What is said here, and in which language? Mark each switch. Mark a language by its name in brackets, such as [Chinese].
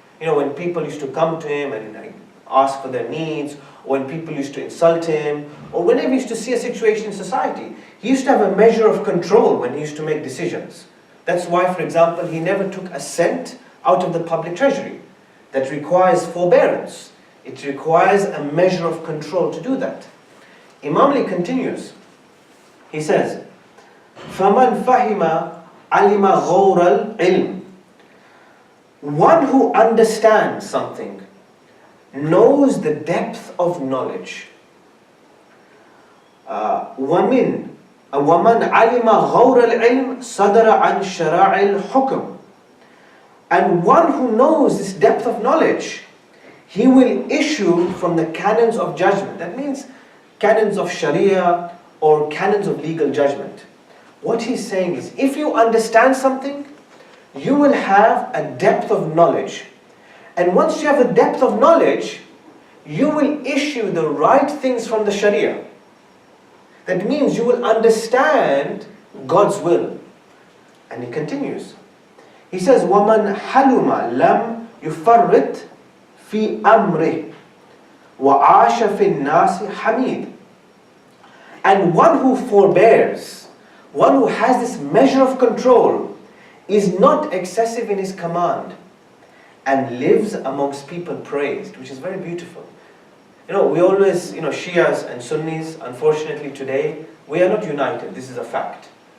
[English] When people used to come to him and ask for their needs, or when people used to insult him, or whenever he used to see a situation in society, he used to have a measure of control when he used to make decisions. That's why, for example, he never took a cent out of the public treasury. That requires forbearance. It requires a measure of control to do that. Imam Ali continues. He says, [Arabic] فَمَنْ فَهِمَ عَلِمَ غَوْرَ الْعِلْمِ. [English] One who understands something knows the depth of knowledge. [Arabic] وَمَنْ عَلِمَ غَوْرَ الْعِلْمِ صَدَرَ عَنْ شَرَاعِ الْحُكْمِ. [English] And one who knows this depth of knowledge, he will issue from the canons of judgment. That means canons of Sharia or canons of legal judgment. What he's saying is, if you understand something, you will have a depth of knowledge. And once you have a depth of knowledge, you will issue the right things from the Sharia. That means you will understand God's will. And he continues. He says, [Arabic] وَمَنْ حَلُمَ لَمْ يُفَرِّطْ فِي أَمْرِهِ وَعَاشَ فِي النَّاسِ حَمِيدٌ. [English] And one who forbears, one who has this measure of control, is not excessive in his command and lives amongst people praised, which is very beautiful. We always, Shias and Sunnis, unfortunately today, we are not united. This is a fact.